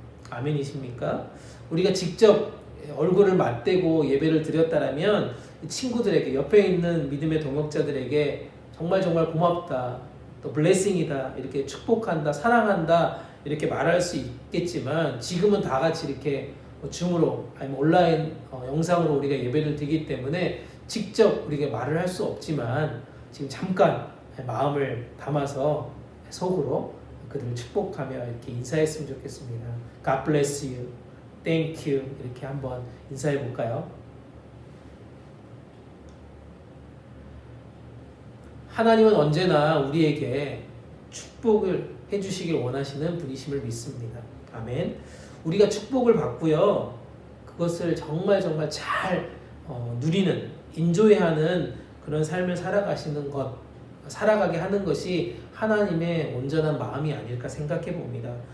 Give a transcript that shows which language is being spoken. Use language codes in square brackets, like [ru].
[ko] 아멘이십니까? 우리가 직접 얼굴을 맞대고 예배를 드렸다라면 친구들에게 옆에 있는 믿음의 동역자들에게 정말 고맙다, 또 블레싱이다, 이렇게 축복한다, 사랑한다 이렇게 말할 수 있겠지만 지금은 다 같이 이렇게 줌으로 아니면 온라인 영상으로 우리가 예배를 드리기 때문에 직접 우리가 말을 할 수 없지만 지금 잠깐 마음을 담아서 속으로 그들을 축복하며 이렇게 인사했으면 좋겠습니다. [en] God bless you, thank you [ko] 이렇게 한번 인사해 볼까요? 하나님은 언제나 우리에게 축복을 해주시길 원하시는 분이심을 믿습니다. 아멘. 우리가 축복을 받고요, 그것을 정말 잘 누리는, 인조해하는 그런 삶을 살아가게 하는 것이 하나님의 온전한 마음이 아닐까 생각해 봅니다.